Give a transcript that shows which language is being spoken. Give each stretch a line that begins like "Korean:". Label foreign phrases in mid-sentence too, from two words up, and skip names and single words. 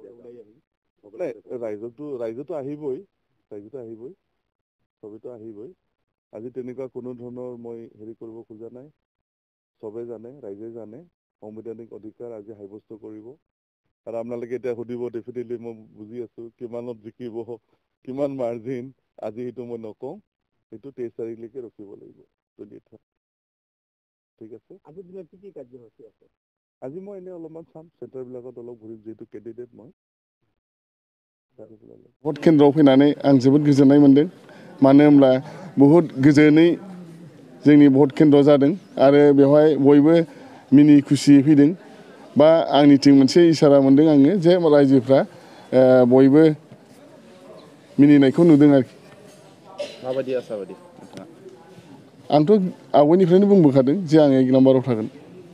Assamese: ৰাইজতো আহিবই চবেতো আহিবই আজি তেনেকুৱা কোনো ধৰণৰ মই হেৰি কৰিব খোজা নাই চবে জানে ৰাইজে জানে সাংবিধানিক অধিকাৰ আজি সাব্যস্ত কৰিব আৰু আপোনালোকে এতিয়া সুধিব ডেফিনেটলি মই বুজি আছোঁ কিমানত জিকিব কিমান মাৰ্জিন আজি সেইটো মই নকওঁ সেইটো 23 তাৰিখলৈকে ৰখিব লাগিব ঠিক আছে আজিৰ দিনত কি কাৰ্যসূচী আছে আজি মই এনেই অলপমান চাম চেণ্টাৰবিলাকত অলপ ঘূৰিম যিহেতু কেণ্ডিডেট মই
Bodo: भट केन्द्रआव फैनानै आं जोबोद गोजोननाय मोन्दों मानो होनब्ला बहुद गोजोनै जोंनि भट केन्द्र जादों आरो बेवहाय बयबो मिनि खुसि फैदों बा आंनिथिं मोनसे इसारा मोन्दों आङो जे रायजोफ्रा बयबो मिनिनायखौ नुदों आरोखि माबायदि आसाबादि आंथ' आवगायनिफ्रायनो बुंबोखादों जे आं 1 नाम्बाराव थागोन